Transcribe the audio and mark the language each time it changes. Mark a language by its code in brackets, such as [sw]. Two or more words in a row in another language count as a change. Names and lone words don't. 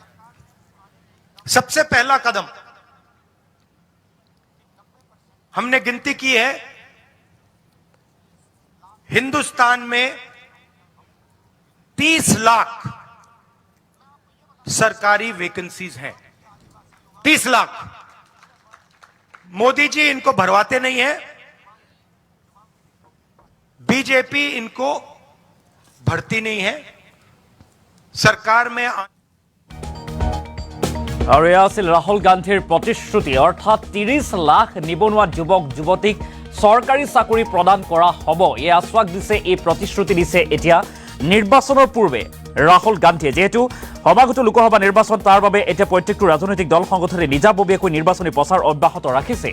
[hi] सबसे पहला कदम हमने गिनती की है, हिंदुस्तान में 30 लाख सरकारी वैकेंसीज हैं। 30 लाख। मोदी जी इनको भरवाते नहीं है, बीजेपी इनको भरती नहीं है। सरकार में [as] আৰু এয়া আছিল ৰাহুল গান্ধীৰ প্ৰতিশ্ৰুতি, অৰ্থাৎ 30 লাখ নিবনুৱা যুৱক যুৱতীক চৰকাৰী চাকৰি প্ৰদান কৰা হ'ব। এই আশ্বাস দিছে, এই প্ৰতিশ্ৰুতি দিছে এতিয়া নিৰ্বাচনৰ পূৰ্বে ৰাহুল গান্ধীয়ে। যিহেতু সমাগত লোকসভা নিৰ্বাচন, তাৰ বাবে এতিয়া প্ৰত্যেকটো ৰাজনৈতিক দল সংগঠনে নিজাববীয়াকৈ নিৰ্বাচনী প্ৰচাৰ অব্যাহত ৰাখিছে।